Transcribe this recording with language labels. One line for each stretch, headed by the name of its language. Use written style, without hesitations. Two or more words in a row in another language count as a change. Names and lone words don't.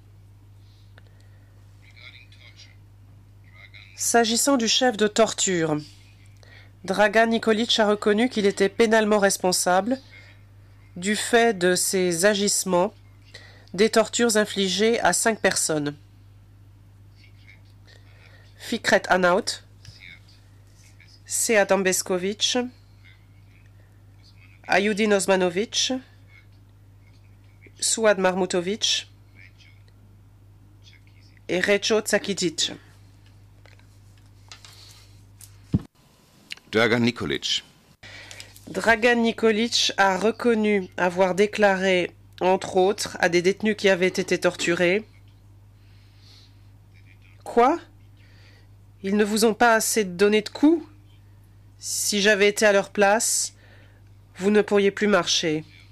French: S'agissant du chef de torture, Dragan Nikolić a reconnu qu'il était pénalement responsable du fait de ses agissements des tortures infligées à 5 personnes. Fikret Anaut, Sead Ambesković, Ayudin Osmanović, Suad Marmutović et Recho Tsakidzic. Dragan Nikolić. Dragan Nikolić a reconnu avoir déclaré, entre autres, à des détenus qui avaient été torturés: « Quoi? Ils ne vous ont pas assez donné de coups? Si j'avais été à leur place, vous ne pourriez plus marcher.